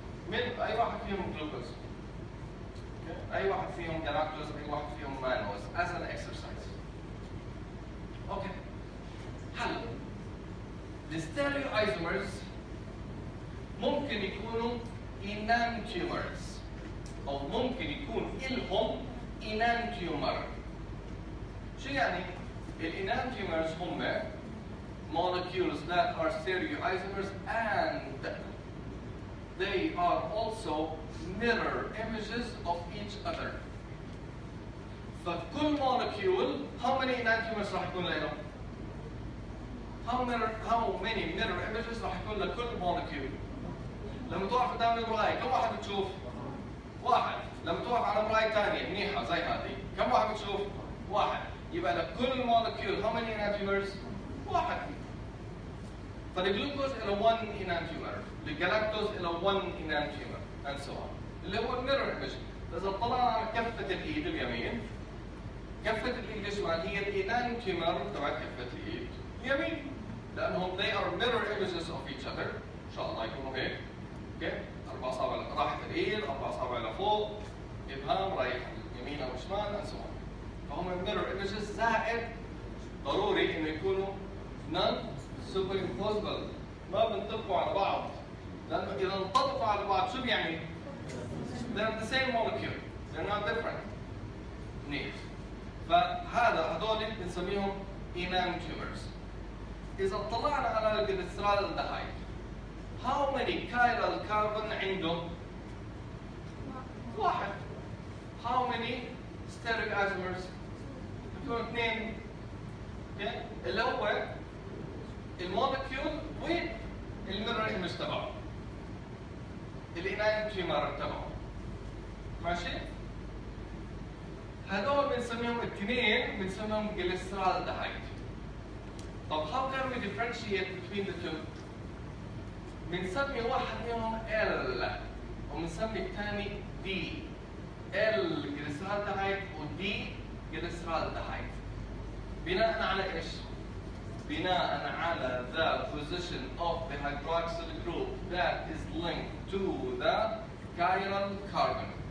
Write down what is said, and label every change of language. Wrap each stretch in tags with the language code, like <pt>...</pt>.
<ar>من اي واحد فيهم جلوكوز؟ اي واحد فيهم جلاكتوز، اي واحد فيهم مانوز</ar> <en>as an exercise.</en> <ar>اوكي. هلا الستيريو ايزومرز ممكن يكونوا enantiomers او ممكن يكون لهم enantiomer. شو يعني؟ الانانتيومرز هم</ar> <en>molecules that are stereoisomers and they are also mirror images of each other.</en> <ar>فكل molecule</ar> <en>how many enantiomers</en> <ar>راح يكون له؟</ar> <en>how many mirror images</en> <ar>راح يكون لكل molecule؟ لما توقف قدام المراية كم واحد بتشوف؟ واحد. لما توقف على مراية ثانية منيحة زي هذه كم واحد بتشوف؟ واحد. يبقى لكل molecule</ar> <en>how many enantiomers؟</en> <ar>واحد. فالجلوكوز له 1 enantiomer، الجلاكتوز له 1 enantiomer</ar> <en>and so on.</en> <ar>اللي هو الميرور ايمج. إذا طلعنا على كفة الإيد اليمين، كفة الإيد الشمال هي الانانتيومر تبع كفة الإيد اليمين. لأنهم</ar> <en>they are mirror images of each other.</en> <ar>إن شاء الله يكونوا هيك. اوكي؟ 4 أصابع راحت الإيد، 4 أصابع لفوق، إبهام رايح يمين أو شمال</ar> <en>and so on.</en> <ar>فهم mirror images زائد ضروري انه يكونوا</ar> <en>non superimposable</en> <ar>ما بينطبقوا على بعض لانه اذا انطبقوا على بعض شو بيعني؟</ar> <en>they're the same molecule they're not different.</en> <ar>منيح. هذول بنسميهم enantiomers. اذا اطلعنا على الجليسرالدهايد</ar> <en>how many chiral carbon</en> <ar>عنده؟ واحد.</ar> <en>how many stereoisomers؟</en> <ar>يكون 2. اوكي؟ اللي هو المولكيول والميرور ايمج تبعه. الانانتيومر تبعه. ماشي؟ هذول بنسميهم الاثنين بنسميهم جليسرالدهايد. طب</ar> <en>how can we differentiate between the two؟</en> <ar>بنسمي واحد منهم L وبنسمي الثاني D. L جليسرالدهايد و D جليسرالدهايد. بناء على ايش؟ بناء على</ar> <en>the position of the hydroxyl group that is linked to the chiral carbon.</en>